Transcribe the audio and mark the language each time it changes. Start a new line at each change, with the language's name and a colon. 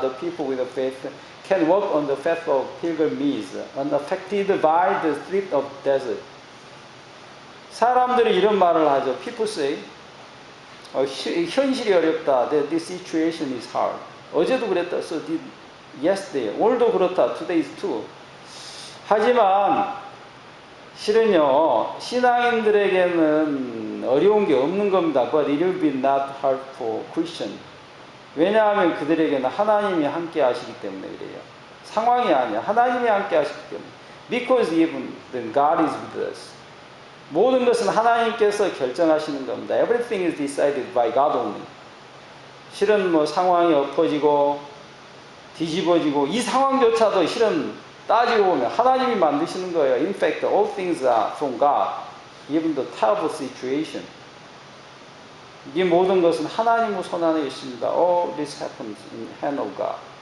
English: The people with faith can walk on the path of pilgrimage, unaffected by the street of desert.
Korean: 사람들이 이런 말을 하죠.
English: People say,
Korean: 현실이 어렵다.
English: That this situation is hard.
Korean: 어제도 그랬다.
English: So did yesterday.
Korean: 오늘도 그렇다.
English: Today is too.
Korean: 하지만 실은요, 신앙인들에게는 어려운 게 없는 겁니다.
English: But it will be not hard for Christian.
Korean: 왜냐하면 그들에게는 하나님이 함께 하시기 때문에 그래요. 상황이 아니야. 하나님이 함께 하시기 때문에.
English: Because even then God is with us.
Korean: 모든 것은 하나님께서 결정하시는 겁니다.
English: Everything is decided by God only.
Korean: 실은 뭐 상황이 엎어지고 뒤집어지고 이 상황조차도 실은 따지고 보면 하나님이 만드시는 거예요.
English: In fact, all things are from God. Even the terrible situation.
Korean: 이 모든 것은 하나님의 손 안에 있습니다.
English: All this happens in hand of God.